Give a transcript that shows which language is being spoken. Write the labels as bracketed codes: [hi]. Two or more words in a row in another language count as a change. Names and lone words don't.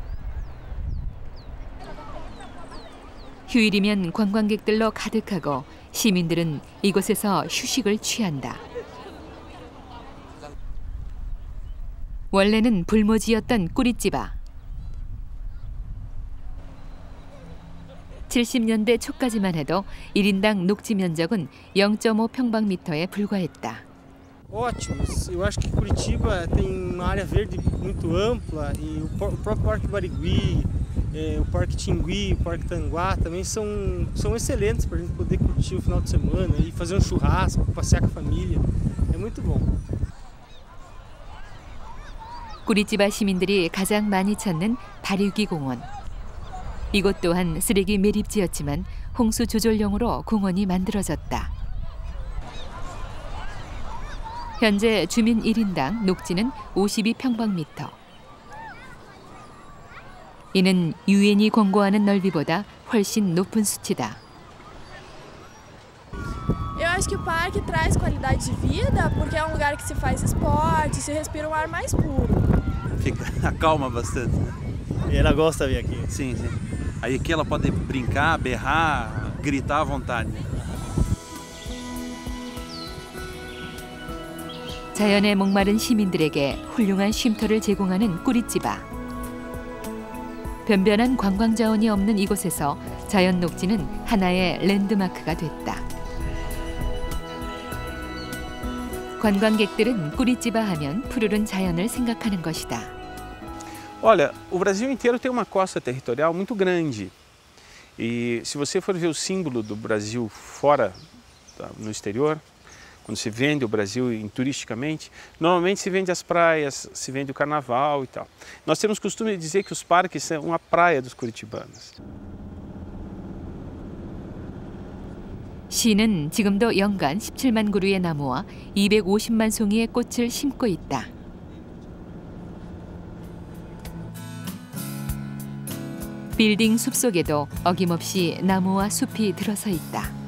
[ko] 휴일이면 관광객들로 가득하고 시민들은 이곳에서 휴식을 취한다. 원래는 불모지였던 꾸리찌바. 70년대 초까지만 해도 1인당 녹지 면적은 0.5 평방미터에 불과했다. [pt] Ótimo. Eu acho que Curitiba tem uma área verde muito ampla e o próprio Parque Barigui, o Parque Tingui, o Parque Tanguá também são excelentes para a gente poder curtir o final de semana e fazer um churrasco, passear com a família. É muito bom. [ko] 꾸리찌바 시민들이 가장 많이 찾는 바리귀 공원. 이곳 또한 쓰레기 매립지였지만 홍수 조절용으로 공원이 만들어졌다. 현재 주민 1인당 녹지는 52평방미터. 이는 유엔이 권고하는 넓이보다 훨씬 높은 수치다. [pt] Eu acho que o parque traz qualidade de vida porque é um lugar que se faz esporte, se respira um ar mais puro. Acalma bastante, né? E ela gosta de vir aqui? Sim, sim. Aí aqui ela pode brincar, berrar, gritar à vontade. [ko] 자연에 목마른 시민들에게 훌륭한 쉼터를 제공하는 꾸리찌바. 변변한 관광 자원이 없는 이곳에서 자연 녹지는 하나의 랜드마크가 됐다. 관광객들은 꾸리찌바 하면 푸르른 자연을 생각하는 것이다. [pt] Olha, o Brasil inteiro tem uma costa territorial muito grande. E se você for ver o símbolo do Brasil fora, no exterior, quando se vende o Brasil turisticamente, normalmente se vende as praias, se vende o carnaval e tal. Nós temos costume de dizer que os parques são a praia dos curitibanos. [ko] 시는 지금도 연간 17만 그루의 나무와 250만 송이의 꽃을 심고 있다. 빌딩 숲속에도 어김없이 나무와 숲이 들어서 있다.